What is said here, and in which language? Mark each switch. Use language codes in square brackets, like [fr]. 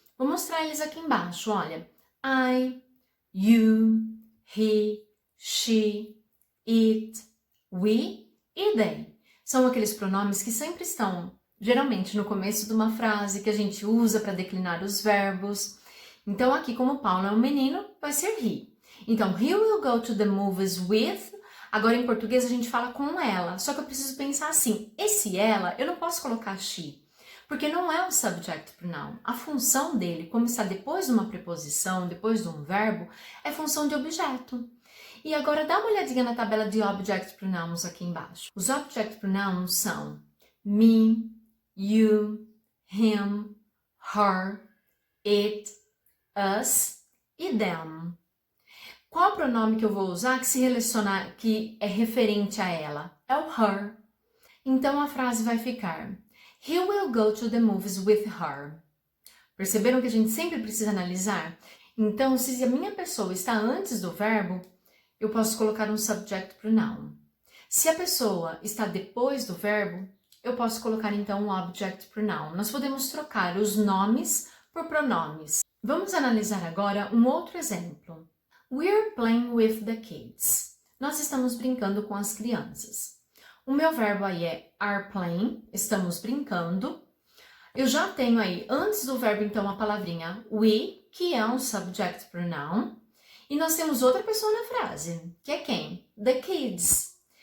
[pt] Vou mostrar eles aqui embaixo, olha. I, you, he, she, it, we e they. São aqueles pronomes que sempre estão, geralmente, no começo de uma frase que a gente usa para declinar os verbos. Então, aqui, como Paulo é um menino, vai ser he. [en] Então, he will go to the movies with. [pt] Agora, em português, a gente fala com ela. Só que eu preciso pensar assim, esse ela, eu não posso colocar she, porque não é um subject pronoun. A função dele, como está depois de uma preposição, depois de um verbo, é função de objeto. E agora dá uma olhadinha na tabela de object pronouns aqui embaixo. Os object pronouns são me, you, him, her, it, us e them. Qual pronome que eu vou usar que é referente a ela? É o her. Então a frase vai ficar: [en] He will go to the movies with her. [pt] Perceberam que a gente sempre precisa analisar? Então, se a minha pessoa está antes do verbo, eu posso colocar um subject pronoun. Se a pessoa está depois do verbo, eu posso colocar então um object pronoun. Nós podemos trocar os nomes por pronomes. Vamos analisar agora um outro exemplo. [en] We're playing with the kids. [pt] Nós estamos brincando com as crianças. O meu verbo aí é are playing, estamos brincando. Eu já tenho aí, antes do verbo, então, a palavrinha we, que é um subject pronoun. E nós temos outra pessoa na frase, que é quem? The kids.